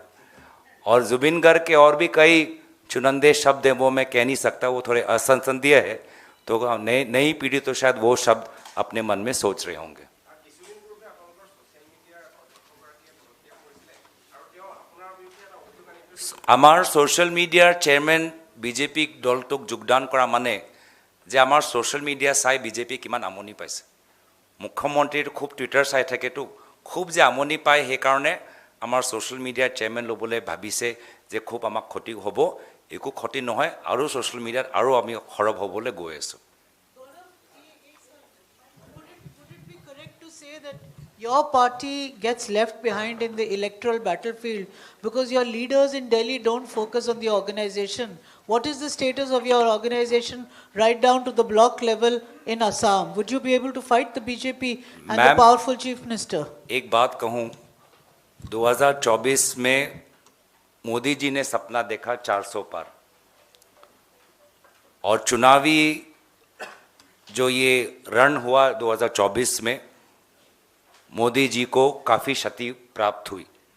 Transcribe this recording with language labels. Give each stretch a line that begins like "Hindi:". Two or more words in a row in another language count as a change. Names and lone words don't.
Hindi: और जुबिन गर्ग के और भी कई चुनिंदे शब्द हैं वो मैं कह नहीं सकता, वो थोड़े असंसदीय है, तो नई पीढ़ी तो शायद वो शब्द अपने मन में सोच रहे होंगे।
Assamese: आमार
English: social mediar chairman
Assamese: বিজেপি দলটোক যোগদান কৰা মানে যে আমাৰ
English: social media
Assamese: চাই বিজেপি কিমান আমনি পাইছে। মুখ্যমন্ত্ৰী খুব টুইটাৰ चाই থাকেতো খুব যে আমনি पाय সেই কাৰণে आमार
English: social mediar chairman
Assamese: লবলৈ ভাবিছে যে खूब আমাক ক্ষতি হ'ব। একো ক্ষতি নহয় আৰু সোশ্যাল মিডিয়াত আৰু আমি খৰব হ'বলৈ গৈ আছো।
English: Your party gets left behind in the electoral battlefield because your leaders in Delhi don't focus on the organization. What is the status of your organization right down to the block level in Assam? Would you be able to fight the BJP and the powerful chief minister?
Hindi: एक बात कहूँ, 2024 में मोदी जी ने सपना देखा 400 पार और चुनावी जो ये रण हुआ 2024 में मोदी जी को काफ़ी क्षति प्राप्त हुई।